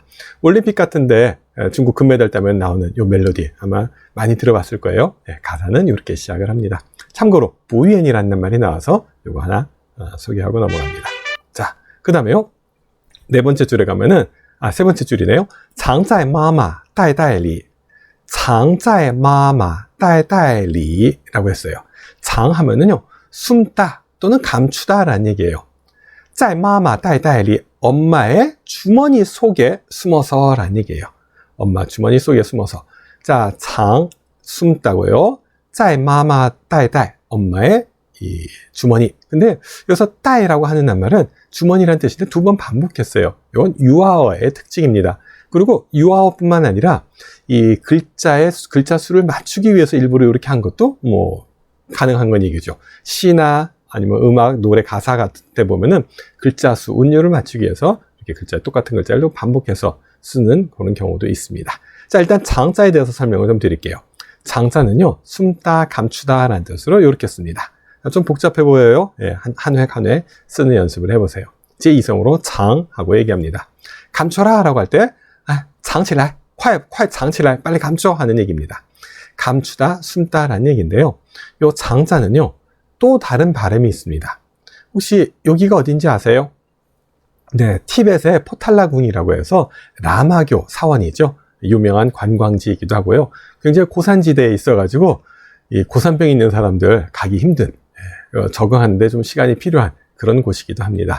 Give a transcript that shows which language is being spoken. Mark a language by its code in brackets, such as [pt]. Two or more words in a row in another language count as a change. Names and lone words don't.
[ko] 올림픽 같은데 중국 금메달 따면 나오는 이 멜로디 아마 많이 들어봤을 거예요. 가사는 이렇게 시작을 합니다. 참고로 不愿 이라는 말이 나와서 이거 하나 소개하고 넘어갑니다. 자, 그 다음에요. 네 번째 줄에 가면은 세 번째 줄이네요. [zh] 藏在妈妈袋袋里藏在妈妈袋袋里 라고 했어요. [ko] 장 하면은요, 숨다 또는 감추다 라는 얘기예요. [zh] 在妈妈袋袋里 [ko] 엄마의 주머니 속에 숨어서 라는 얘기예요. 엄마 주머니 속에 숨어서. 자, 장 숨다고요. [zh] 在妈妈袋袋 [ko] 엄마의 이 주머니. 근데 여기서 따이라고 하는 말은 주머니라는 뜻인데 두 번 반복했어요. 이건 유아어의 특징입니다. 그리고 유아어뿐만 아니라 이 글자 수를 맞추기 위해서 일부러 이렇게 한 것도 뭐 가능한 건 얘기죠. 시나 아니면 음악, 노래 가사 같은 때 보면은 글자 수, 운율을 맞추기 위해서 이렇게 똑같은 글자를 반복해서 쓰는 그런 경우도 있습니다. 자, 일단 장자에 대해서 설명을 좀 드릴게요. 장자는요, 숨다, 감추다 라는 뜻으로 이렇게 씁니다. 좀 복잡해 보여요. 한 획 한 획 쓰는 연습을 해보세요. 제2성으로 장하고 얘기합니다. 감춰라 라고 할 때, [zh] 藏起来, 快藏起来, [ko] 빨리 감춰 하는 얘기입니다. 감추다, 숨다 라는 얘기인데요. 요 장자는요, 또 다른 발음이 있습니다. 혹시 여기가 어딘지 아세요? 네, 티벳의 포탈라궁이라고 해서 라마교 사원이죠. 유명한 관광지이기도 하고요. 굉장히 고산지대에 있어가지고 이 고산병 있는 사람들 가기 힘든, 적응하는데 좀 시간이 필요한 그런 곳이기도 합니다.